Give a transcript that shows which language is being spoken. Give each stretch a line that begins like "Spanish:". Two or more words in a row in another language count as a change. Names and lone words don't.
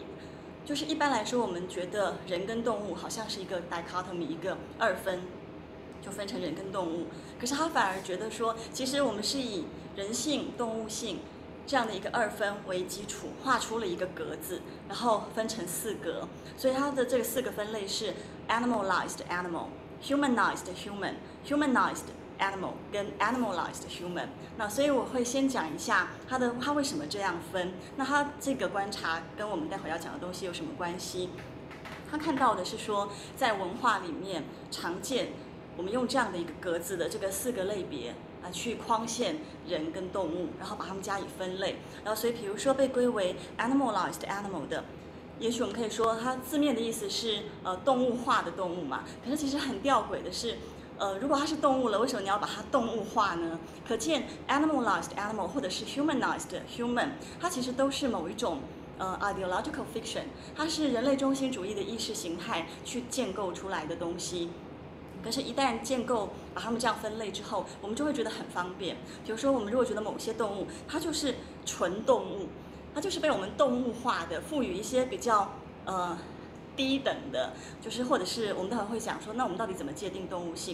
Chinese: 就是一般来说，我们觉得人跟动物好像是一个 dichotomy， 一个2分，就分成人跟动物。可是他反而觉得说，其实我们是以人性、动物性这样的一个2分为基础，画出了一个格子，然后分成4格。所以它的这个4个分类是
English: animalized animal、 humanized human、 humanized animal
Chinese: 跟
English: animalized human。
Chinese: 那所以我会先讲一下他为什么这样分。那他这个观察跟我们待会要讲的东西有什么关系？他看到的是说，在文化里面常见我们用这样的一个格子的这个4个类别去框限人跟动物，然后把它们加以分类。然后所以比如说被归为
English: animalized animal
Chinese: 的，也许我们可以说它字面的意思是动物化的动物嘛。可是其实很吊诡的是，如果它是动物了，为什么你要把它动物化呢？可见
English: animalized animal
Chinese: 或者是
English: humanized human，
Chinese: 它其实都是某一种
English: ideological fiction，
Chinese: 它是人类中心主义的意识形态去建构出来的东西。可是，一旦建构把它们这样分类之后，我们就会觉得很方便。比如说，我们如果觉得某些动物它就是纯动物，它就是被我们动物化的，赋予一些比较低等的，就是或者是我们待会会讲说，那我们到底怎么界定动物性？